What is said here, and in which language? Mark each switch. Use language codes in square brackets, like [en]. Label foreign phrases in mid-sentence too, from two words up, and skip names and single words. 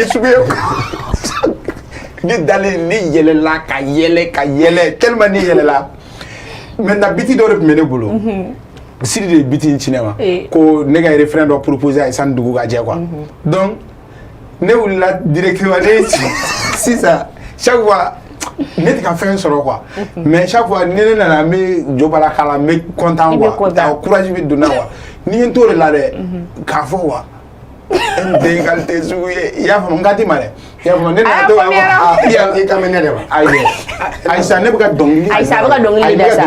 [bm] sugu ye ne dalen ne yɛlɛla ka yɛlɛ tellement ne yɛlɛla maintenant biti dɔ de tun bɛ ne bolo Sidi de ye biti in ci ne ma ko ne [fr] ka refrain [bm] dɔ proposer a ye sani dugu ka jɛ quoi [fr] donc ne wulila [bm] directement ne sisan [fr] chaque fois [bm] ne tɛ ka fɛn sɔrɔ quoi [fr] mais chaque fois [bm] ni ne nana n bɛ jo bala k'a la n bɛ content quoi courage bɛ donna quoi ni n ye n t'o de la dɛ k'a fɔ quoi n den qualité sugu ye i y'a faamu n ka di ma dɛ i y'a faamu ne nana to ka fɔ I ka mɛnɛ de ma. ayi ayisa ne bɛ ka dɔnkili Ayisa a bɛ ka dɔnkili da sa.